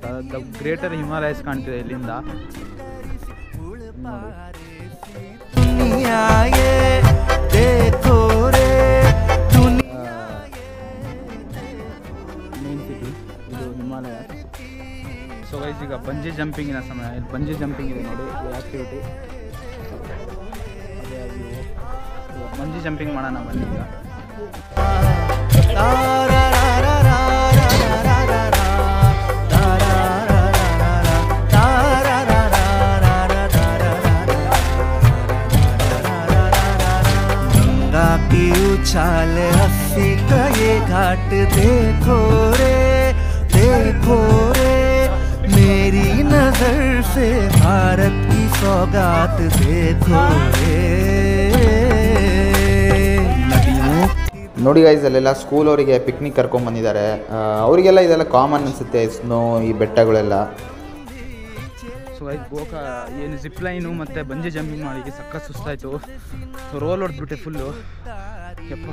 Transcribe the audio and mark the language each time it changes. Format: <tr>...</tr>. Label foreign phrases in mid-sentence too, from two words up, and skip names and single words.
<en>The Greater Himalayas</en> <kn>ಕಾಣ್ತಿದೆ ಇಲ್ಲಿಂದ.</kn> <en>main city</en> <kn>ಇದು ಹಿಮಾಲಯ.</kn> <en>so guys</en> <kn>ಈಗ</kn> <en>bungee jumping</en> <kn>ಸಮಯ. ಇಲ್ಲಿ</kn> <en>bungee jumping</en> <kn>ಇದೆ ನೋಡಿ, ಈ ಆ್ಯಕ್ಟಿವಿಟಿ. ಅದೇ</kn> <en>bungee jumping</en> <kn>ಮಾಡೋಣ ಬನ್ನಿ ಈಗ.</kn> <hi>गंगा की उछाल हंसी का ये घाट देखो रे मेरी नजर से भारत की सौगात देखो रे.</hi> <kn>ನೋಡಿ ಗೈಸ್ ಅಲ್ಲೆಲ್ಲ ಸ್ಕೂಲ್ ಅವರಿಗೆ ಪಿಕ್ನಿಕ್ ಕರ್ಕೊಂಡ್ಬಂದಿದ್ದಾರೆ. ಅವರಿಗೆಲ್ಲ ಇದೆಲ್ಲ ಕಾಮನ್ ಅನಿಸುತ್ತೆ, ಸ್ನೋ ಈ ಬೆಟ್ಟಗಳೆಲ್ಲ.</kn> <en>so guys</en> <kn>ಏನು</kn> <en>zip line</en> <kn>ಮತ್ತು</kn> <en>bungee jumping</en> <kn>ಮಾಡಿ ಸಕ್ಕ ಸುಸ್ತಾಯಿತು. ಸೊ ರೋಲ್ ಹೊಡೆದ್ಬಿಟ್ಟೆ ಫುಲ್ಲು ಯಪ್ಪ.</kn>